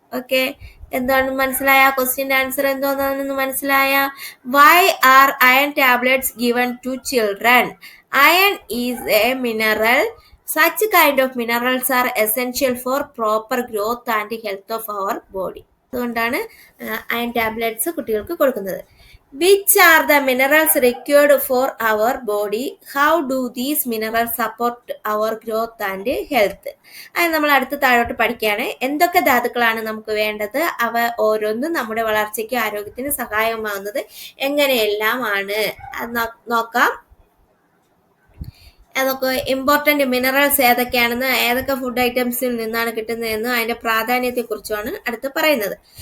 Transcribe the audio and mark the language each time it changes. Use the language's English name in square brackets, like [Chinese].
[Malayalam] Okay, എന്താണെന്ന് മനസ്സിലായ? ക്വസ്റ്റ്യൻ്റെ answer എന്തോന്നാണെന്ന് മനസ്സിലായ? [English] Why are iron tablets given to children? Iron is a mineral. Such kind of minerals are essential for proper growth and health of our body. [Malayalam] അതുകൊണ്ടാണ് iron tablets കുട്ടികൾക്ക് കൊടുക്കുന്നത്. [English] Which are the minerals required for our body? How do these minerals support our growth and health? [Malayalam] അത് നമ്മൾ അടുത്ത താഴോട്ട് പഠിക്കുകയാണ്. എന്തൊക്കെ ധാതുക്കളാണ് നമുക്ക് വേണ്ടത്? അവ ഓരോന്നും നമ്മുടെ വളർച്ചയ്ക്കും ആരോഗ്യത്തിനും സഹായമാകുന്നത് എങ്ങനെയെല്ലാം ആണ് അത് നോക്കാം. അതൊക്കെ ഇമ്പോർട്ടന്റ് മിനറൽസ് ഏതൊക്കെയാണെന്ന്, ഏതൊക്കെ ഫുഡ് ഐറ്റംസിൽ നിന്നാണ് കിട്ടുന്നതെന്നും അതിന്റെ പ്രാധാന്യത്തെക്കുറിച്ചുമാണ് അടുത്ത് പറയുന്നത്.